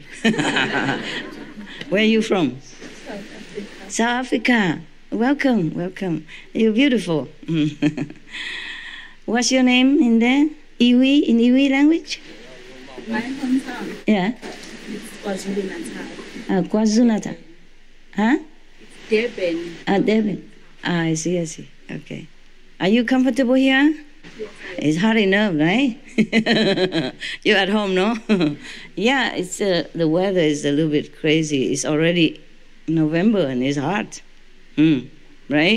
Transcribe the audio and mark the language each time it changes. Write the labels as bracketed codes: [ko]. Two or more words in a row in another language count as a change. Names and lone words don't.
[en] Where are you from? South Africa. Welcome, welcome. You're beautiful. What's your name in there? Iwi, in Iwi language? My hometown Yeah. is KwaZulu-Natal. KwaZulu-Natal. Huh? Durban. Durban. I see. Okay. Are you comfortable here? Yes, It's hard enough, right? You're at home, no? Yeah, it's the weather is a little bit crazy. It's already November and it's hot. Right?